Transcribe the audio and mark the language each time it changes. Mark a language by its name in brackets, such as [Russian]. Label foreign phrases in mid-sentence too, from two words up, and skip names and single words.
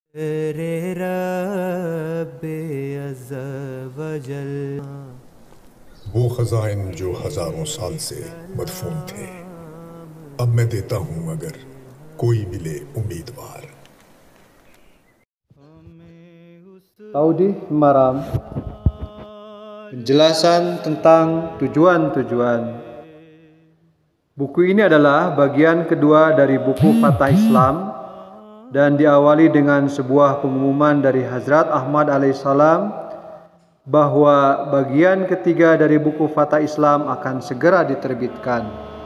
[Urdu] رے ربِ عزّ و جل. وہ خزائن جو ہزاروں سال سے مدفون تھے، اب میں دیتا ہوں اگر کوئی ملے امیدوار. [Indonesian] Taudih Maram, penjelasan tentang tujuan-tujuan. Buku ini adalah bagian kedua dari buku Fatah Islam dan diawali dengan sebuah pengumuman dari Hazrat Ahmad alaihissalam bahwa bagian ketiga dari buku Fatah Islam akan segera diterbitkan.